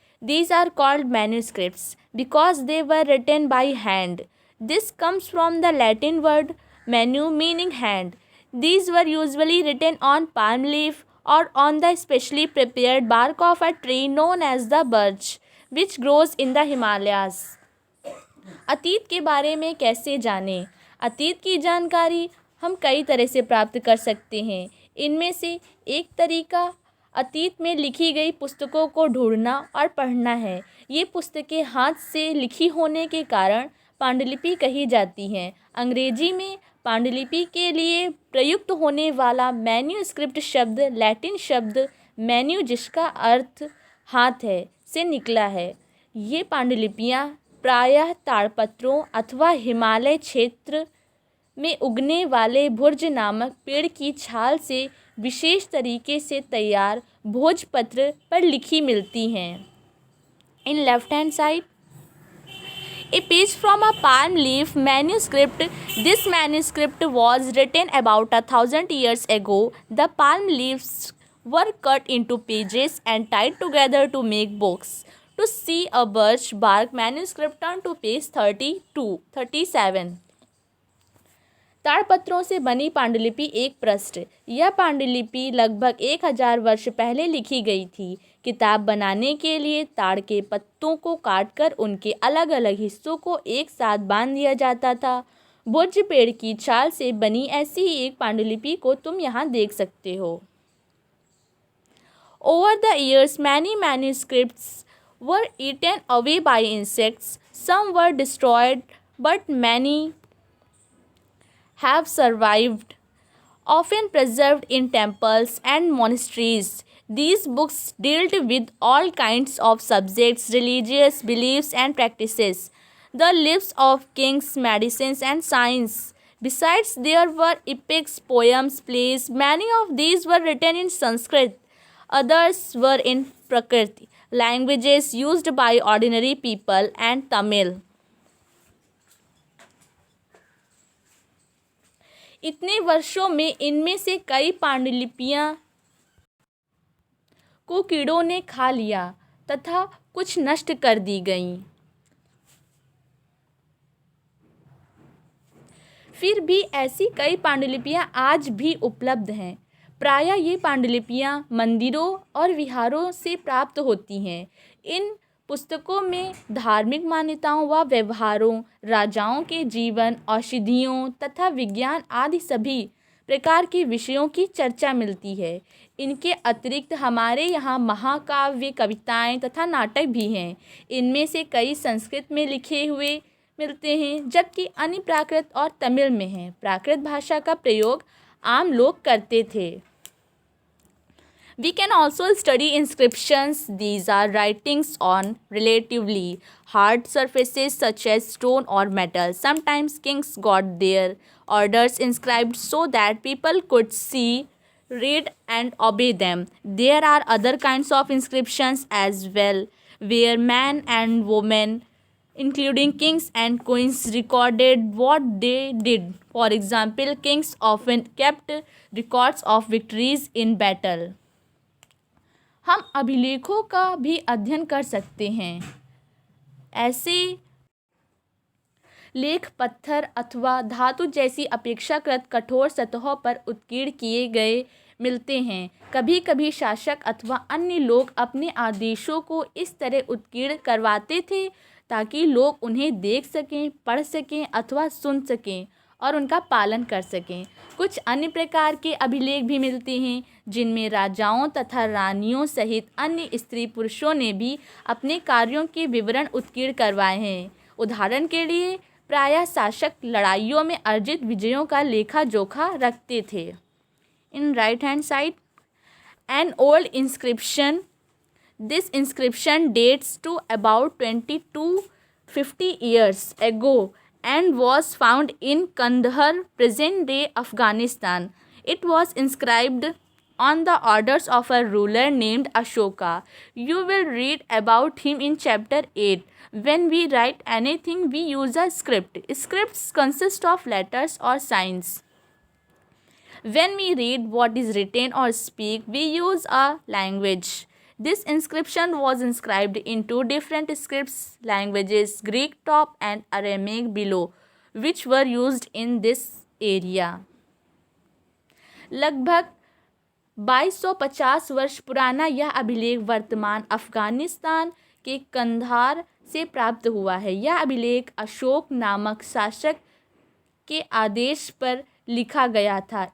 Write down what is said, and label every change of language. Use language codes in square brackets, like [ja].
[en] These are called manuscripts because they were written by hand. This comes from the Latin word manu meaning hand. These were usually written on palm leaf or on the specially prepared bark of a tree known as the birch, which grows in the Himalayas. [hi] अतीत के बारे में कैसे जानें? अतीत की जानकारी हम कई तरह से प्राप्त कर सकते हैं। इनमें से एक तरीका अतीत में लिखी गई पुस्तकों को ढूंढना और पढ़ना है। ये पुस्तकें हाथ से लिखी होने के कारण पांडुलिपि कही जाती हैं। अंग्रेजी में पांडुलिपि के लिए प्रयुक्त होने वाला मैन्यूस्क्रिप्ट शब्द लैटिन शब्द मैन्यू जिसका अर्थ हाथ है से निकला है। ये पांडुलिपियाँ प्रायः ताड़पत्रों अथवा हिमालय क्षेत्र में उगने वाले भुर्ज नामक पेड़ की छाल से विशेष तरीके से तैयार भोजपत्र पर लिखी मिलती हैं। [en] In left hand side a page from a palm leaf manuscript. This manuscript was written about 1,000 years ago. The palm leaves were cut into pages and tied together to make books. To see a birch bark manuscript, turn to page 37. [hi] ताड़पत्रों से बनी पांडुलिपि एक पृष्ठ। यह पांडुलिपि लगभग 1000 वर्ष पहले लिखी गई थी। किताब बनाने के लिए ताड़ के पत्तों को काटकर उनके अलग अलग हिस्सों को एक साथ बांध दिया जाता था। भुर्ज पेड़ की छाल से बनी ऐसी ही एक पांडुलिपि को तुम यहाँ देख सकते हो। [en] Over the years, many manuscripts were eaten away by insects. Some were destroyed, but many have survived, often preserved in temples and monasteries. These books dealt with all kinds of subjects, religious beliefs and practices, the lives of kings, medicines and science. Besides, there were epics, poems, plays. Many of these were written in Sanskrit. Others were in Prakriti, languages used by ordinary people, and Tamil. [hi] इतने वर्षों में इनमें से कई पांडुलिपियाँ को कीड़ों ने खा लिया तथा कुछ नष्ट कर दी गईं। फिर भी ऐसी कई पांडुलिपियाँ आज भी उपलब्ध हैं। प्रायः ये पांडुलिपियाँ मंदिरों और विहारों से प्राप्त होती हैं। इन पुस्तकों में धार्मिक मान्यताओं व व्यवहारों, राजाओं के जीवन, औषधियों तथा विज्ञान आदि सभी प्रकार के विषयों की चर्चा मिलती है। इनके अतिरिक्त हमारे यहाँ महाकाव्य, कविताएं तथा नाटक भी हैं। इनमें से कई संस्कृत में लिखे हुए मिलते हैं जबकि अन्य प्राकृत और तमिल में हैं। प्राकृत भाषा का प्रयोग आम लोग करते थे। [en] We can also study inscriptions. These are writings on relatively hard surfaces such as stone or metal. Sometimes kings got their orders inscribed so that people could see, read and obey them. There are other kinds of inscriptions as well, where men and women, including kings and queens, recorded what they did. For example, kings often kept records of victories in battle. [hi] हम अभिलेखों का भी अध्ययन कर सकते हैं। ऐसे लेख पत्थर अथवा धातु जैसी अपेक्षाकृत कठोर सतहों पर उत्कीर्ण किए गए मिलते हैं। कभी कभी शासक अथवा अन्य लोग अपने आदेशों को इस तरह उत्कीर्ण करवाते थे ताकि लोग उन्हें देख सकें, पढ़ सकें अथवा सुन सकें और उनका पालन कर सकें। कुछ अन्य प्रकार के अभिलेख भी मिलते हैं जिनमें राजाओं तथा रानियों सहित अन्य स्त्री पुरुषों ने भी अपने कार्यों के विवरण उत्कीर्ण करवाए हैं। उदाहरण के लिए प्रायः शासक लड़ाइयों में अर्जित विजयों का लेखा जोखा रखते थे। [en] In right hand side an old inscription. This inscription dates to about 20 to 50 years ago and was found in Kandahar, present-day Afghanistan. It was inscribed on the orders of a ruler named Ashoka. You will read about him in chapter 8. When we write anything, we use a script. Scripts consist of letters or signs. When we read what is written or speak, we use a language. This inscription was inscribed in two different scripts languages, Greek top and Aramaic below, which were used in this area. [hi] लगभग 2250 वर्ष पुराना यह अभिलेख वर्तमान अफ़गानिस्तान के कंधार से प्राप्त हुआ है। यह अभिलेख अशोक नामक शासक के आदेश पर लिखा गया था।